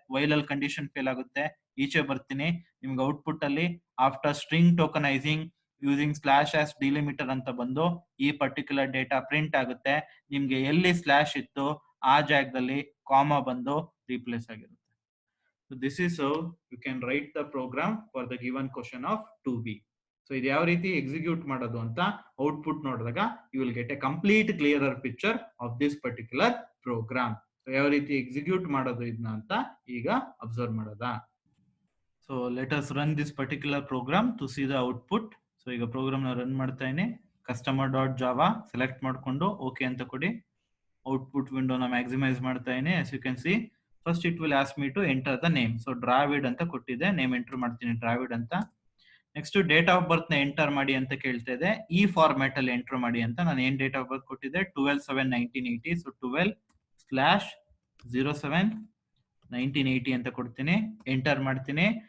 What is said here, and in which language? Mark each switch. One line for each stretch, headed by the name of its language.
Kannada: While ಅಲ್ಲಿ condition fail ಆಗುತ್ತೆ. ಈಚೆ ಬರ್ತೀನಿ. ನಿಮ್ಗೆ ಔಟ್ಪುಟ್ ಅಲ್ಲಿ
English: after string tokenizing using slash as delimiter
Kannada: ಅಂತ ಬಂದು ಈ ಪರ್ಟಿಕ್ಯುಲರ್ ಡೇಟಾ ಪ್ರಿಂಟ್ ಆಗುತ್ತೆ. ನಿಮ್ಗೆ ಎಲ್ಲಿ ಸ್ಲಾಶ್ ಇತ್ತು ಆ ಜಾಗದಲ್ಲಿ ಕಾಮಾ ಬಂದು ರೀಪ್ಲೇಸ್ ಆಗಿರುತ್ತೆ.
English: So this is how you can write the program for the given question of 2b. So
Kannada: ಇದು ಯಾವ ರೀತಿ ಎಕ್ಸಿಕ್ಯೂಟ್ ಮಾಡೋದು ಅಂತ ಔಟ್ಪುಟ್ ನೋಡಿದಾಗ
English: You will get a complete clearer picture of this particular program.
Kannada: So ಯಾವ ರೀತಿ execute ಮಾಡೋದು ಇದನ್ನ ಅಂತ ಈಗ ಅಬ್ಸರ್ವ್ ಮಾಡೋದಾ.
English: So let us run this particular program to see the output.
Kannada: So ಈಗ ಪ್ರೋಗ್ರಾಮ್ ನ ರನ್ ಮಾಡ್ತಾ ಇದ್ದೀನಿ. ಕಸ್ಟಮರ್ ಡಾಟ್ ಜಾವಾ ಸೆಲೆಕ್ಟ್ ಮಾಡ್ಕೊಂಡು ಓಕೆ ಅಂತ ಕೊಡಿ. ಔಟ್ಪುಟ್ ವಿಂಡೋನ ಮ್ಯಾಕ್ಸಿಮೈಸ್ ಮಾಡ್ತಾ ಇದ್ದೀನಿ.
English: as you can see first it will ask me to enter the name.
Kannada: so Dravid ಅಂತ ಕೊಟ್ಟಿದೆ, ನೇಮ್ ಎಂಟರ್ ಮಾಡ್ತೀನಿ ಡ್ರಾವಿಡ್ ಅಂತ. ನೆಕ್ಸ್ಟ್ ಡೇಟ್ ಆಫ್ ಬರ್ತ್ ನ ಎಂಟರ್ ಮಾಡಿ ಅಂತ ಕೇಳ್ತಾ ಇದೆ. ಈ ಫಾರ್ಮ್ಯಾಟ್ ಅಲ್ಲಿ ಎಂಟರ್ ಮಾಡಿ ಅಂತ ನಾನು ಏನ್ ಡೇಟ್ ಆಫ್ ಬರ್ತ್ ಕೊಟ್ಟಿದ್ದೆ 12/7/1980. ಸೊ 12/07/1980 ಅಂತ ಕೊಡ್ತೀನಿ, ಎಂಟರ್ ಮಾಡ್ತೀನಿ.